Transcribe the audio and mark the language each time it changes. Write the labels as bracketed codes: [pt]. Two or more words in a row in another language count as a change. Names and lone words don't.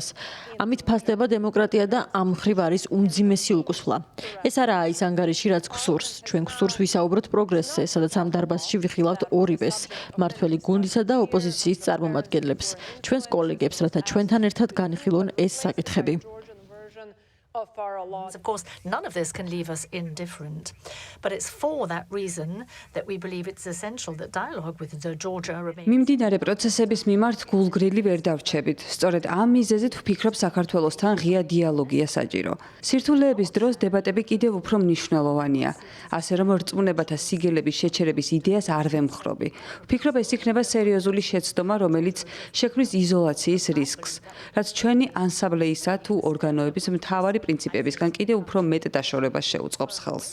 [ka] ამით ფასდება დემოკრატია და ამ მხრივ არის უმძიმესი უკუსვლა. ეს არაა ის ანგარიში, რაც გვსურს. ჩვენ გვსურს ვისაუბროთ პროგრესზე, სადაც ამ დარბაზში ვიხილავთ ორივეს, მართველი გუნდისა და ოპოზიციის წარმომადგენლებს, ჩვენს კოლეგებს, რათა ჩვენთან ერთად განხილონ ეს საკითხები. [en] Of course, none of this can leave us indifferent, but it's for that reason that we believe it's essential that dialogue with Georgia remains. [ka] მიმდინარე პროცესების მიმართ გულგრილი ვერ დავრჩებით. სწორედ ამ მიზეზით ვფიქრობ საქართველოსთან ღია დიალოგია საჭირო. სირთულეების დროს დებატები კიდევ უფრო მნიშვნელოვანია. ასე რომ რწმუნებათა სიგელების შეჩერების იდეას არ ვემხრობი. ვფიქრობ ეს იქნება სერიოზული შეცდომა, რომელიც შექმნის იზოლაციის რისკს, რაც ჩვენი ანსამბლეისა თუ ორგანოების მთავარი პრინციპებისგან კიდევ უფრო მეტ დაშორებას შეუწყობს ხელს.